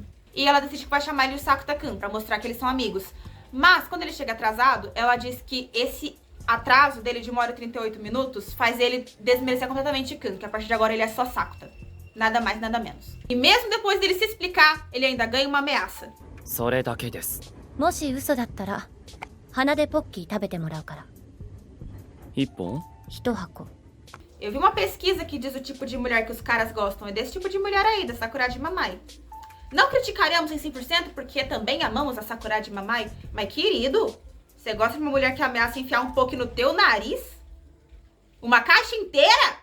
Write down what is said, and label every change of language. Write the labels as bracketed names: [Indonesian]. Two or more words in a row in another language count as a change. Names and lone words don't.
[Portuguese] E ela decide que vai chamar ele de Sakuta-kun, pra mostrar que eles são amigos. Mas, quando ele chega atrasado, ela diz que esse atraso dele de 1 hora e 38 minutos faz ele desmerecer completamente Kun, que a partir de agora ele é só Sakuta. Nada mais, nada menos. E mesmo depois dele se explicar, ele ainda ganha uma ameaça. [Japanese] それだけです。もし嘘だったら鼻でポッキー食べてもらうから。一本一箱。 [Portuguese] Eu vi uma pesquisa que diz o tipo de mulher que os caras gostam. É desse tipo de mulher aí, da Sakuragi Mamai. Não criticaríamos em 100% porque também amamos a Sakuragi Mamai. Mas, querido, você gosta de uma mulher que ameaça enfiar um pouco no teu nariz? Uma caixa inteira?